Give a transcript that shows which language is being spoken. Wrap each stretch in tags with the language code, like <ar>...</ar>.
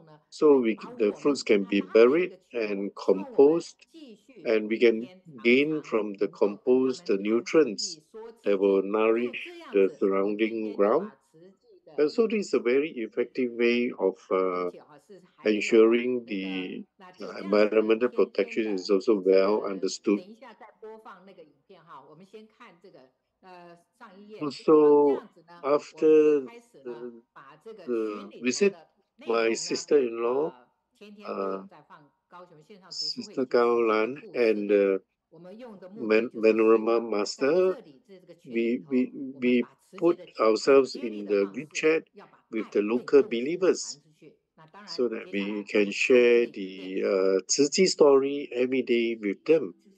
<en>So the fruits can be buried and compost, and we can gain from the compost the nutrients that will nourish the surrounding ground. And so this is a very effective way of ensuring the environmental protection is also well understood.</en> <zh>等一下再播放那个影片哈，我们先看这个上一页。</zh> <en>So after the visit, my sister-in-law, Sister Cao Lan, and Venerable Master, we put ourselves in the group chat with the local believers so that we can share the Tzu Chi story every day with them.</en>